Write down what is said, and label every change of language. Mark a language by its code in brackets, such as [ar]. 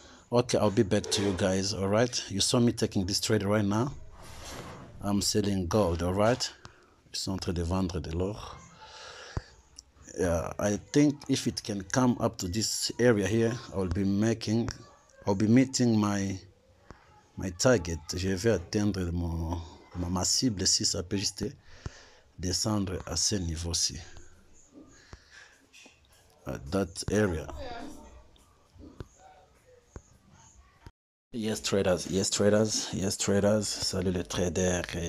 [en] Okay, I'll be back to you guys, all right? You saw me taking this trade right now. I'm selling gold, all right? [fr] Je suis en train de vendre de l'or. [en] Yeah, I think if it can come up to this area here, I'll be meeting my target. [fr] Je vais atteindre ma cible si ça peut juste descendre à ce niveau-ci. [en] At that area. Yes traders. [fr] Salut les traders.